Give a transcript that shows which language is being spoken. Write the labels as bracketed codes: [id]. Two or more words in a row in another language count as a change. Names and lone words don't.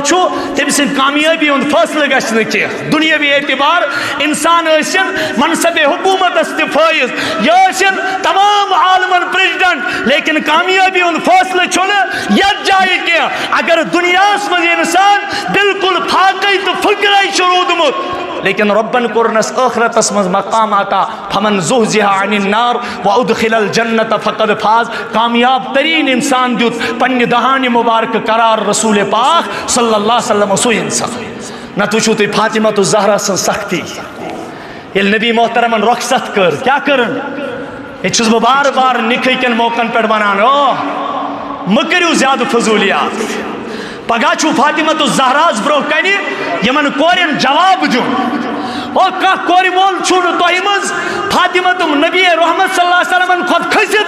[ks] چھُ تٔمۍ سٕنٛدِ کامیٲبی ہُنٛد فٲصلہٕ گژھِ نہٕ کینٛہہ دُنیٲوی اعتبار انسان ٲسِن منصبِ حکوٗمتس تہِ فٲیض یہِ ٲسِن تمام عالمن پریزڈنٹ لیکن کامیٲبی ہُنٛد فٲصلہٕ چھُنہٕ یتھ جایہِ کینٛہہ اگر دُنیاہس منٛز انسان بالکل فاقے تہٕ فقرے چھُ روٗدمُت لیکن ربن کوٚرنس ٲخرتس منٛز مقام عطا [ar] فمن زحزح عن النار وادخل الجنة فقد فاز [ks] کامیاب ترین انسان دیُت پننہِ دہانہِ مبارکہٕ قرار رسول پاک [ar] صلی اللہ علیہ وسلم [ks] سُے انسان نتہٕ وٕچھِو تُہۍ فاطمۃ الزہرا سٕنٛز سختی ییٚلہِ نبی محترمن رۄخصت کٔر کیٛاہ کٔرٕن ییٚتہِ چھُس بہٕ بار بار نِکھہٕ کٮ۪ن موقعن پٮ۪ٹھ ونان مہٕ کٔرِو زیادٕ فضوٗلیات پگہہ چھُ فاطمۃ الزہراہس برونٛہہ کنہِ یِمن کورٮ۪ن جواب دیُن اور کانٛہہ کورِ وول چھُنہٕ تۄہہِ منٛز فاطمۃ نبی رحمت صلی اللہ علیہ وسلمن کھۄتہٕ کھٔسِتھ